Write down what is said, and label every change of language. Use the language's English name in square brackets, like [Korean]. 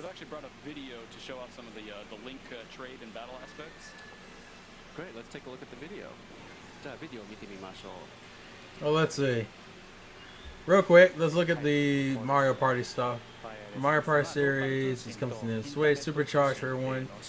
[English] They've actually brought a video to show off some of the link trade and battle aspects. Great, let's take a look at the video. [Japanese] じゃあビデオを見てみましょう。 [English] Well, let's see. Real quick, let's look at the Mario Party stuff. Mario Party series is coming to the Switch, supercharged for everyone.